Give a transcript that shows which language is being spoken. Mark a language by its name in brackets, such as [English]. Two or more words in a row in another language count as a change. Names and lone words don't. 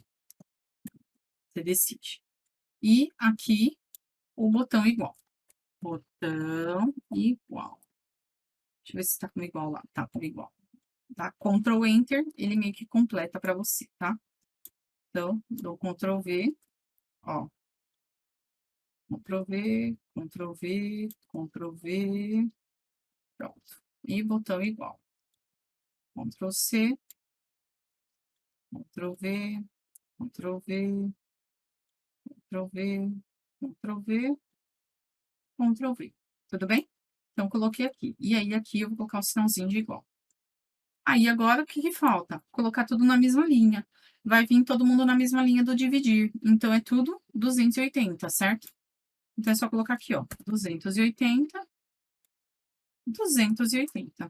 [Portuguese] Você decide. E aqui, o botão igual. Botão igual. Deixa eu ver se tá com igual lá. Tá com igual. Tá? Ctrl Enter, ele meio que completa para você, tá? Então, dou Ctrl V, ó. Ctrl V, Ctrl V, Ctrl V. Pronto. E botão igual. Ctrl C, Ctrl V, Ctrl V, Ctrl V, Ctrl V, Ctrl V. Tudo bem? Então, coloquei aqui. E aí, aqui eu vou colocar o sinalzinho de igual. Aí, agora, o que que falta? Colocar tudo na mesma linha. Vai vir todo mundo na mesma linha do dividir. Então, é tudo 280, certo? Então, é só colocar aqui, ó. 280, 280.